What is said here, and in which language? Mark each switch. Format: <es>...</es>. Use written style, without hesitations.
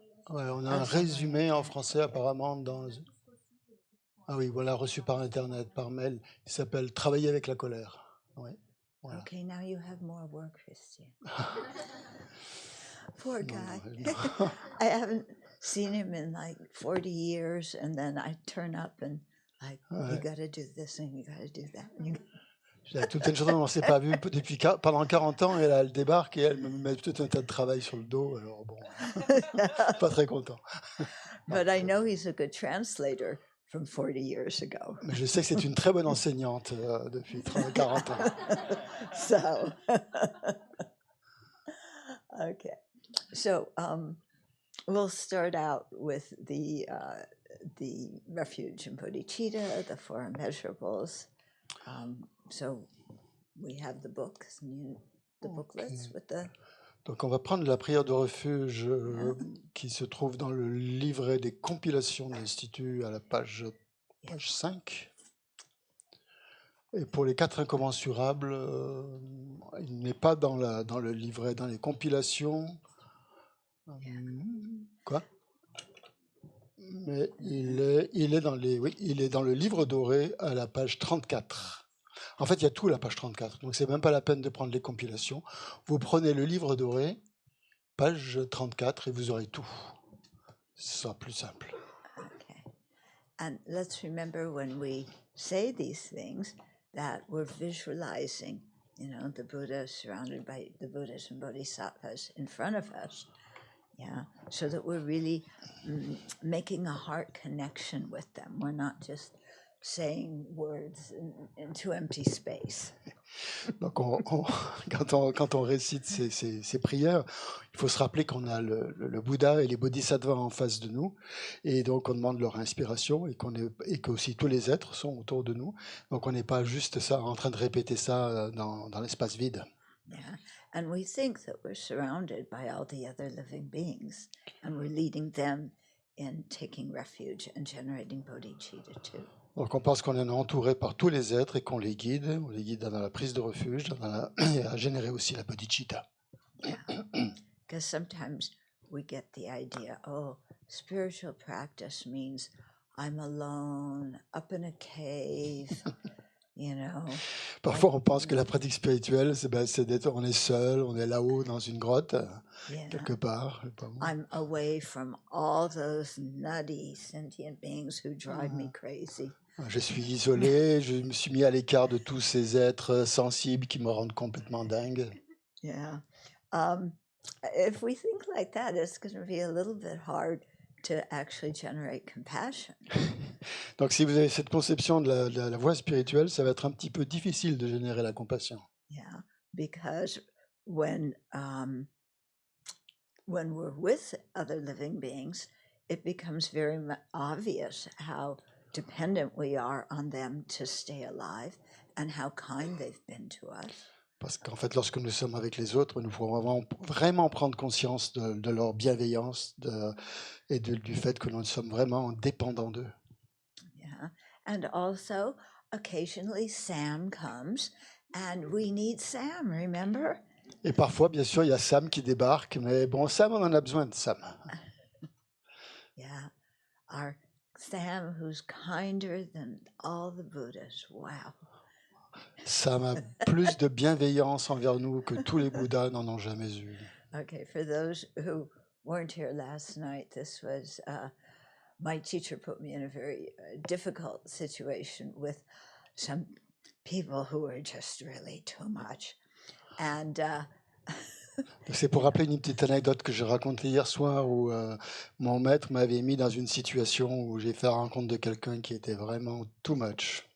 <fr>Ouais, on a un résumé en français apparemment dans... Ah oui, voilà, reçu par Internet, par mail. Il s'appelle Travailler avec la colère. Ouais, voilà.</fr> <en>Okay, now you have more work, Christian. Poor guy.</en> <fr>Non.</fr> <en>I haven't seen him in like 40 years, and then I turn up and like, you got to do this and you got to do that.</en> <fr>J'ai tout une chose, on ne s'est pas vu depuis pendant 40 ans, et là, elle débarque et elle me met tout un tas de travail sur le dos. Alors bon, pas très content.</fr> <en>But I know he's a good translator from 40 years ago.</en> <fr>Mais je sais que c'est une très bonne enseignante depuis 40 ans.</fr> <en>So, okay. So we'll start out with the refuge in bodhicitta, the four immeasurables. So we have the books, the booklets with the...</en> <fr>Donc on va prendre la prière de refuge qui se trouve dans le livret des compilations de l'Institut à la page 5. Et pour les 4 incommensurables, il n'est pas dans le livret, dans les compilations. Quoi? Mais il est dans le livre doré à la page 34. En fait, il y a tout à la page 34, donc c'est même pas la peine de prendre les compilations. Vous prenez le livre doré, page 34, et vous aurez tout. Ce sera plus simple.</fr> <en>Okay. And let's remember when we say these things that we're visualizing, the Buddha surrounded by the Buddhas and Bodhisattvas in front of us. Yeah, so that we're really making a heart connection with them. We're not just saying words into empty space.</en> <fr>Donc, quand on récite ces prières, il faut se rappeler qu'on a le Bouddha et les Bodhisattvas en face de nous, et donc on demande leur inspiration, et qu'aussi tous les êtres sont autour de nous. Donc on n'est pas juste ça en train de répéter ça dans l'espace vide.</fr> <en>Yeah. And we think that we're surrounded by all the other living beings, and we're leading them in taking refuge and generating bodhicitta too.</en> <fr>Donc on pense qu'on est entouré par tous les êtres et qu'on les guide. On les guide dans la prise de refuge, et à générer aussi la bodhicitta.</fr> <en>Yeah. Because sometimes we get the idea, oh, spiritual practice means I'm alone, up in a cave, you know.</en> <fr>Parfois, on pense que la pratique spirituelle, c'est d'être, on est seul, on est là-haut dans une grotte,</fr> <en>Yeah.</en> <fr>quelque part.</fr> <en>I'm away from all those nutty sentient beings who drive me crazy.</en> <fr>Je suis isolé, je me suis mis à l'écart de tous ces êtres sensibles qui me rendent complètement dingue.</fr> <en>Yeah. If we think like that, it's going to be a little bit hard to actually generate compassion.</en> <fr>Donc, si vous avez cette conception de la voie spirituelle, ça va être un petit peu difficile de générer la compassion.</fr> <en>Yeah, because when we're with other living beings, it becomes very obvious how dependent we are on them to stay alive and how kind they've been to us.</en> <fr>Parce qu'en fait, lorsque nous sommes avec les autres, nous pouvons vraiment prendre conscience de leur bienveillance et du fait que nous sommes vraiment dépendants d'eux.</fr> <en>Yeah, and also occasionally Sam comes and we need Sam, remember?</en> <fr>Et parfois, bien sûr, il y a Sam qui débarque, mais bon, Sam, on en a besoin de Sam.</fr> <en>Yeah, our Sam who's kinder than all the Buddhas. Wow.</en> <fr>Sam a plus de bienveillance envers nous que tous les Bouddhas n'en ont jamais eu.</fr> <en>Okay, for those who weren't here last night, this was my teacher put me in a very difficult situation with some people who were just really too much. And</en> <fr>C'est pour rappeler une petite anecdote que j'ai racontée hier soir où mon maître m'avait mis dans une situation où j'ai fait la rencontre de quelqu'un qui était vraiment</fr> <en>too much.</en>